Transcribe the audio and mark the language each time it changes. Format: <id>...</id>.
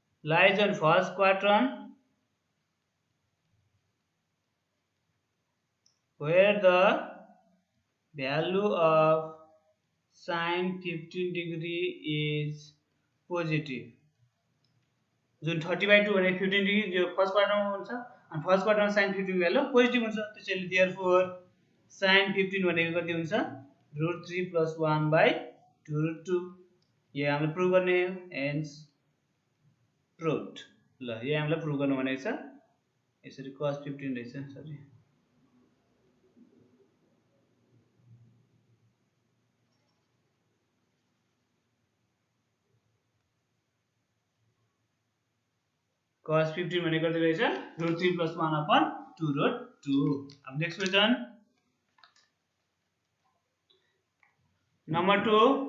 <en>lies on first quadrant where the value of sin 15 degree is positive।</en> <ne>जुन 30 by 2 भने 15 degree जो first क्वाड्रन्टमा हुन्छ, अनि फर्स्ट क्वाड्रन्टमा sin 15 भ्यालु पोजिटिभ हुन्छ। त्यसैले देयरफोर sin 15 भनेको कति हुन्छ? Root 3 plus 1 by 2 root 2। यो हामीले प्रुभ गर्ने हो, हेन्स प्रुभड। ल यो हामीलाई प्रुभ गर्नु भनेको छ। यसरी cos 15 रहेछ, सरी cos 15 भनेको कति रहेछ रुट 3 प्लस 1 अपन 2 रुट 2. अब नेक्स्ट क्वेश्चन नंबर 2.</ne>